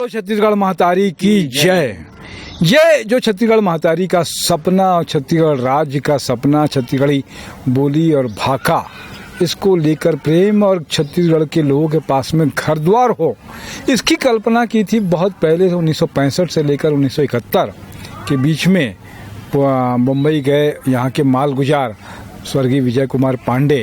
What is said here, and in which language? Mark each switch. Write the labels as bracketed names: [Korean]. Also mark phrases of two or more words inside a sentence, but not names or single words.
[Hindi] तो छत्तीसगढ़ महतारी की जय। ये जो छत्तीसगढ़ महतारी का सपना और छत्तीसगढ़ राज्य का सपना, छत्तीसगढ़ी बोली और भाषा, इसको लेकर प्रेम और छत्तीसगढ़ के लोगों के पास में घर द्वार हो, इसकी कल्पना की थी बहुत पहले। 1965 से लेकर 1971 के बीच में मुंबई गए यहाँ के मालगुजार स्वर्गीय विजय कुमार पांडे।